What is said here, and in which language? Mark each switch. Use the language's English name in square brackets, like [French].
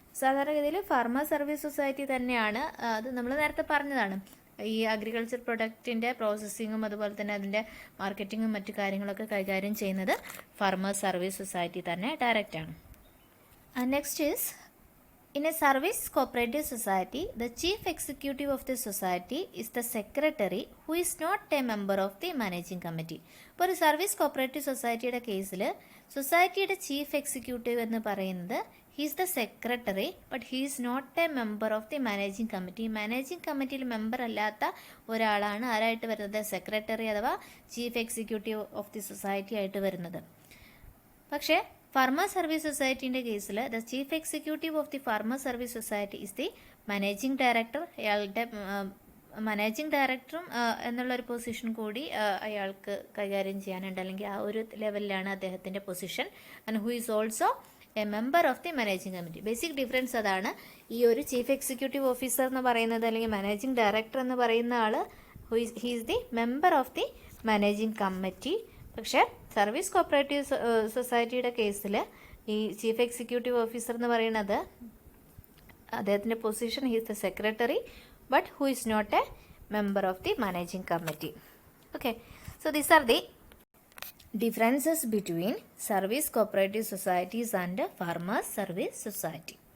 [Malayalam] സാധാരണഗതിയിൽ farmer service society തന്നെയാണ്, അത് നമ്മൾ നേരത്തെ പറഞ്ഞതാണ്, ഈ അഗ്രികൾച്ചർ പ്രൊഡക്റ്റിൻ്റെ പ്രോസസ്സിങ്ങും അതുപോലെ തന്നെ അതിൻ്റെ മാർക്കറ്റിങ്ങും മറ്റു കാര്യങ്ങളൊക്കെ കൈകാര്യം ചെയ്യുന്നത് ഫാർമർ സർവീസ് സൊസൈറ്റി തന്നെ ഡയറക്റ്റാണ്. [English] Next is in a service cooperative society the chief executive of the society is the secretary who is not a member of the managing committee. [Malayalam] ഇപ്പോൾ ഒരു സർവീസ് കോപ്പറേറ്റീവ് സൊസൈറ്റിയുടെ കേസിൽ സൊസൈറ്റിയുടെ ചീഫ് എക്സിക്യൂട്ടീവ് എന്ന് പറയുന്നത് [English] he is the secretary but he is not a member of the managing committee. [Malayalam] Managing കമ്മിറ്റിയിൽ member അല്ലാത്ത ഒരാളാണ് ആരായിട്ട് വരുന്നത്? സെക്രട്ടറി അഥവാ chief executive of the society ആയിട്ട് വരുന്നത്. പക്ഷേ ഫാർമർ സർവീസ് സൊസൈറ്റീൻ്റെ കേസിൽ [English] The chief executive of the farmer service society is the managing director. [Malayalam] അയാളുടെ മാനേജിംഗ് ഡയറക്ടറും എന്നുള്ളൊരു പൊസിഷൻ കൂടി അയാൾക്ക് കൈകാര്യം ചെയ്യാനുണ്ട്, അല്ലെങ്കിൽ ആ ഒരു ലെവലിലാണ് അദ്ദേഹത്തിൻ്റെ position. [English] And who is also a member of the managing committee. Basic difference അതാണ്. [Malayalam] ഈ ഒരു ചീഫ് എക്സിക്യൂട്ടീവ് ഓഫീസർ എന്ന് പറയുന്നത് അല്ലെങ്കിൽ മാനേജിംഗ് ഡയറക്ടർ എന്ന് പറയുന്ന ആൾ [English] He is the member of the managing committee. [Malayalam] പക്ഷേ സർവീസ് കോപ്പറേറ്റീവ് സൊസൈറ്റിയുടെ കേസിൽ ഈ ചീഫ് എക്സിക്യൂട്ടീവ് ഓഫീസർ എന്ന് പറയുന്നത് അദ്ദേഹത്തിൻ്റെ position [English] He is the secretary but who is not a member of the managing committee. Okay, so these are the differences between service cooperative societies and farmers service society.